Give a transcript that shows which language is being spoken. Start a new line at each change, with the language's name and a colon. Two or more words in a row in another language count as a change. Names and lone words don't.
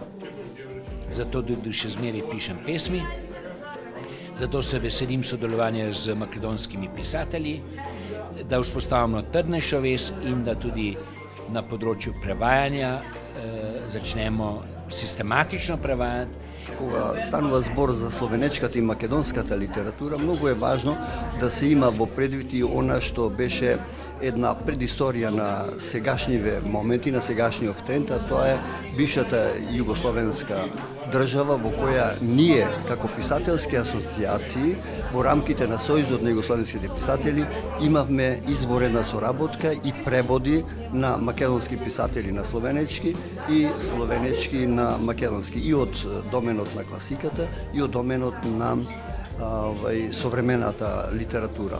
Slovenian: Zato tudi še zmeraj pišem pesmi, zato se veselim sodelovanja z makedonskimi pisatelji, da vzpostavimo trdnejšo vez in da tudi na področju prevajanja začnemo sistematično prevajati.
Macedonian: Кога станува збор за словенечката и македонската литература, многу е важно да се има во предвид и она што беше една предисторија на сегашниве моменти, на сегашниот тренд, а тоа е бившата југословенска држава во која ние, како писателски асоцијации, во рамките на Сојузот на југословенските писатели, имавме изворена соработка и преводи на македонски писатели на словенечки и словенечки на македонски, и од доменот на класиката, и од доменот на современата литература.